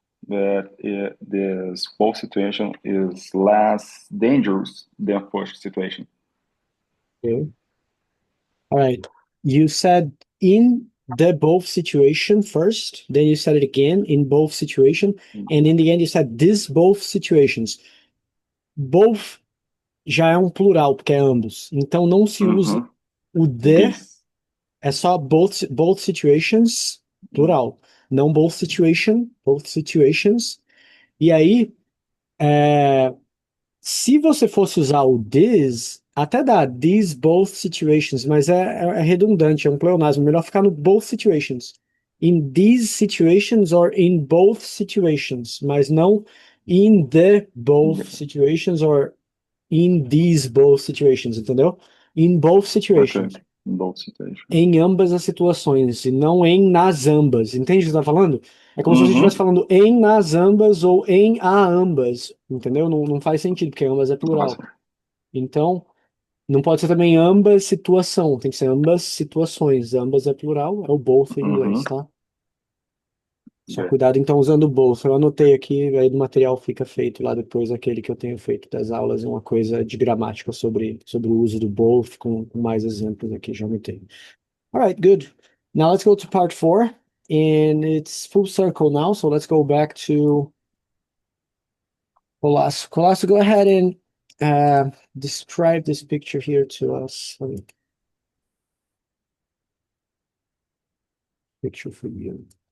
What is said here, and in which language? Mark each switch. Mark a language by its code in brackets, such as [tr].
[en] But this both situation is less dangerous than first situation. Okay. All right. You said in the both situation first, then you said it again in both situation, and in the end you said this both situations. [pt] Both já é um plural, porque é ambos. Então não se usa o the, é só both situations, plural. Não both situations. E aí, se você fosse usar o this, até dá these both situations, mas é redundante, é um pleonasmo. Melhor ficar no both situations. [en] In these situations or in both situations, [pt] mas não [en] in the both situations or in these both situations, [pt] entendeu? [en] In both situations. Okay. In both situations. [pt] Em ambas as situações, e não em nas ambas. Entende o que você está falando? É como se você estivesse falando em nas ambas ou em a ambas, entendeu? Não faz sentido, porque ambas é plural. Então, não pode ser também ambas situação, tem que ser ambas situações. Ambas é plural, é o both em inglês, tá? Só cuidado, então, usando o both. Eu anotei aqui, aí do material fica feito lá depois, aquele que eu tenho feito das aulas, uma coisa de gramática sobre o uso do both, com mais exemplos aqui, já anotei. [en] All right, good. Now let's go to part 4, and it's full circle now, so let's go back to Conosco. Conosco, go ahead and describe this picture here to us. Let me picture for you.